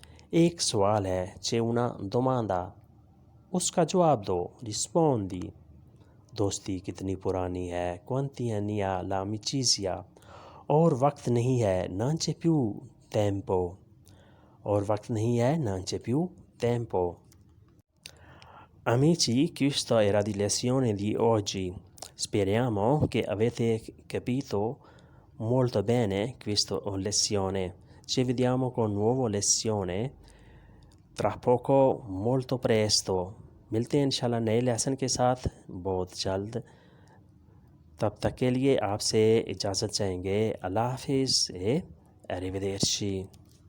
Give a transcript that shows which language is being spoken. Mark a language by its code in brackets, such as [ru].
[ur] ایک سوال ہے [it] c'è una domanda, [ur] اس کا جواب دو [it] rispondi. [ur] دوستی کتنی پرانی ہے [it] quanti anni ha l'amicizia, [ur] اور وقت نہیں ہے [it] non c'è più tempo, [ur] اور وقت نہیں ہے [it] non c'è più tempo. Amici, questa era di lezione di oggi. Speriamo che avete capito molto bene questa lezione. Ci vediamo con nuova lezione tra poco, molto presto. [ur] ملتے ہیں انشاءاللہ نئے lesson کے ساتھ بہت جلد. تب تک کے لیے آپ سے اجازت چاہیں گے. اللہ حافظ. [it] arrivederci.